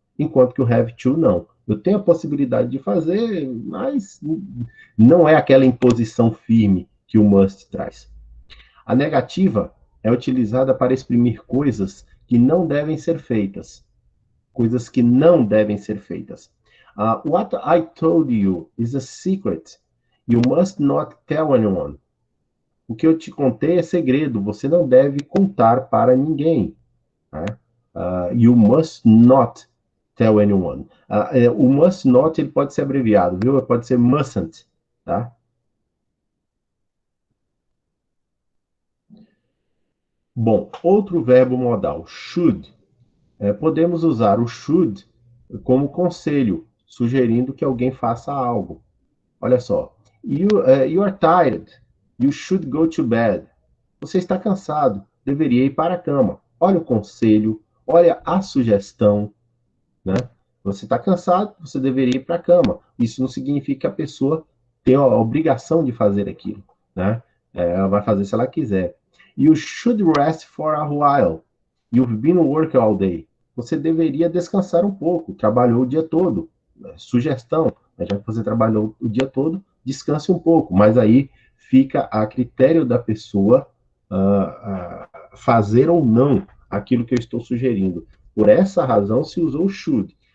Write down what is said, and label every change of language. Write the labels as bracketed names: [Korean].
[Portuguese] Enquanto que o have to, não. Eu tenho a possibilidade de fazer, mas não é aquela imposição firme que o must traz. A negativa é utilizada para exprimir coisas que não devem ser feitas. Coisas que não devem ser feitas. [English] What I told you is a secret. You must not tell anyone. [Portuguese] O que eu te contei é segredo. Você não deve contar para ninguém. Né? [English] You must not tell anyone. [Portuguese] O must not ele pode ser abreviado, viu? Pode ser mustn't. Tá? Bom, outro verbo modal, should. Podemos usar o should como conselho, sugerindo que alguém faça algo. Olha só. [English] You are tired. You should go to bed. [Portuguese] Você está cansado. Deveria ir para a cama. Olha o conselho. Olha a sugestão. Né? Você está cansado. Você deveria ir para a cama. Isso não significa que a pessoa tem a obrigação de fazer aquilo. Né? Ela vai fazer se ela quiser. [English] You should rest for a while. You've been working all day. [Portuguese] Você deveria descansar um pouco. Trabalhou o dia todo. Sugestão. Já que você trabalhou o dia todo, descanse um pouco. Mas aí fica a critério da pessoa fazer ou não aquilo que eu estou sugerindo. Por essa razão se usou o should.